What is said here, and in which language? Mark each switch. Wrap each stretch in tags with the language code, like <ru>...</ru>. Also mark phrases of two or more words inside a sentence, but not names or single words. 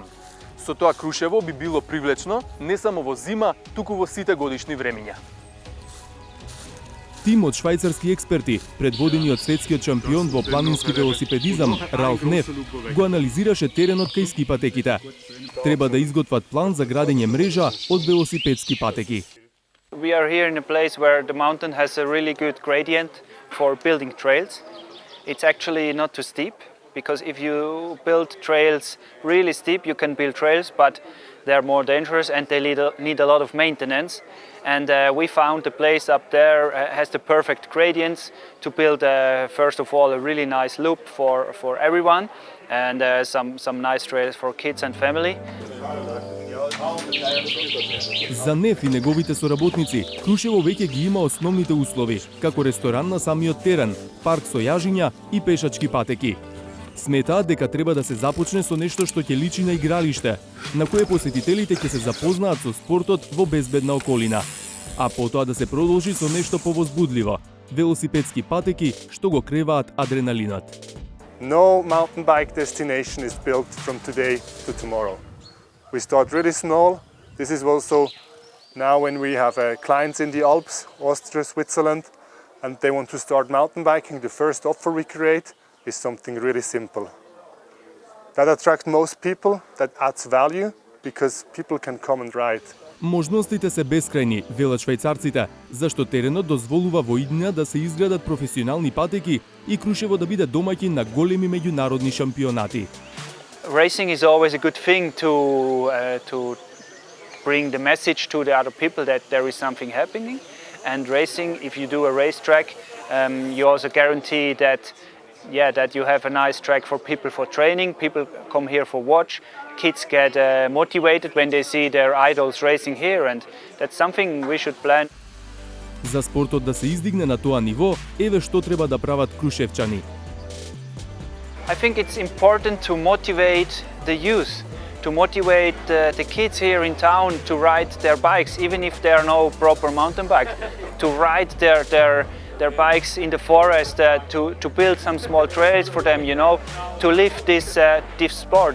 <mk>Со тоа Крушево би било привлечно не само во зима, туку во сите годишни времиња. Тим од швајцарски експерти, предводени од светскиот шампион во планински велосипедизам Ралф Неф, го анализираше теренот кај ски патеките. Треба да изготват план за градење мрежа од велосипедски патеки.</mk> <en>We are here in a place where the mountain has a really good gradient for building trails. It's actually not too steep, because if you build trails really steep, you can build trails, but they're more dangerous and they need a lot of maintenance. And we found the place up there has the perfect gradients to build, first of all, a really nice loop for everyone, and some nice trails for kids and family.</en> <mk>За Неф и неговите соработници, Крушево веќе ги има основните услови, како ресторан на самиот терен, парк со јажиња и пешачки патеки. Сметаат дека треба да се започне со нешто што ќе личи на игралиште, на кое посетителите ќе се запознаат со спортот во безбедна околина, а потоа да се продолжи со нешто повозбудливо – велосипедски патеки што го креваат адреналинот.</mk> <en>No mountain bike destination is built from today to tomorrow. We start really small. This is also now when we have clients in the Alps, Austria, Switzerland, and they want to start mountain biking. The first offer we create is something really simple. That attracts most people, that adds value, because people can come and ride.</en> <mk>Можностите се бескрајни, велат швајцарците, зашто теренот дозволува во иднина да се изградат професионални патеки и Крушево да биде домаќин на големи меѓународни шампионати.</mk> <en>Racing is always a good thing to bring the message to the other people that there is something happening. And racing, if you do a racetrack, you also guarantee that you have a nice track for people for training. People come here for watch. Kids get motivated when they see their idols racing here, and that's something we should plan.</en> <mk>За спортот да се издигне на тоа ниво, еве што треба да прават крушевчани.</mk> <en>I think it's important to motivate the youth, to motivate the kids here in town to ride their bikes, even if there are no proper mountain bikes, to ride their bikes in the forest, to build some small trails for them, you know, to live this sport.</en>